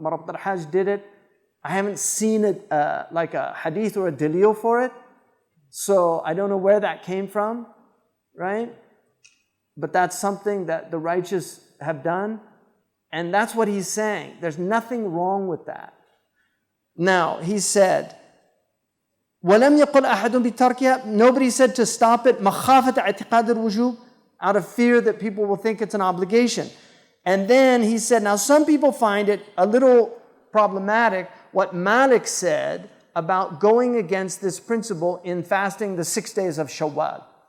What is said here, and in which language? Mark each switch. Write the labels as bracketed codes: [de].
[en] Marabt al-Hajj did it. I haven't seen it like a hadith or a dalil for it. So I don't know where that came from, right? But that's something that the righteous have done. And that's what he's saying. There's nothing wrong with that. Now, he said, [ar] وَلَمْ يَقُلْ أَحَدٌ بِتَرْكِهَا. [en] Nobody said to stop it. [ar] مَخَافَةَ اعْتِقَادِ الْوُجُوبِ, [en] out of fear that people will think it's an obligation. And then he said, now some people find it a little problematic what Malik said about going against this principle in fasting the 6 days of Shawwal.